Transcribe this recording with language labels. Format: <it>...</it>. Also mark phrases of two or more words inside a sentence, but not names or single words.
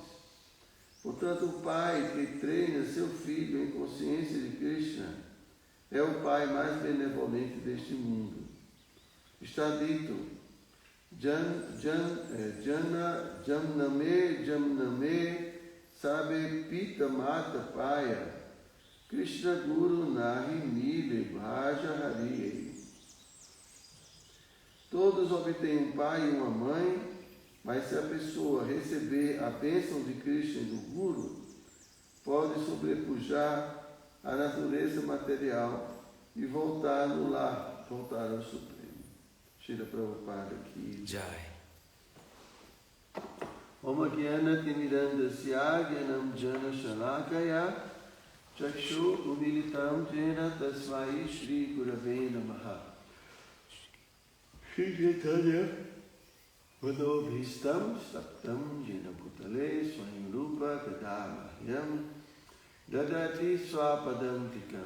<pt>Portanto, o pai que treina seu filho em consciência de Krishna é o pai mais benevolente deste mundo. Está dito:</pt> <bn>জনমে সবে পিতা মাতা পায় কৃষ্ণ গুরু নাহি মিলে ভজ হরি.</bn> <pt>Todos obtêm um pai e uma mãe, mas se a pessoa receber a bênção de Krishna e do Guru, pode sobrepujar a natureza material e voltar no lar, voltar ao Supremo. Shila Prabhupada aqui. Jai.</pt> <sa>ॐ अज्ञान तिमिरान्धस्य ज्ञानाञ्जन शलाकया चक्षुरुन्मीलितं येन तस्मै श्री गुरवे नमः. श्री चैतन्य मनोऽभीष्टं स्थापितं येन भूतले स्वयं रूपः कदा मह्यं ददाति स्वपदान्तिकम्.</sa>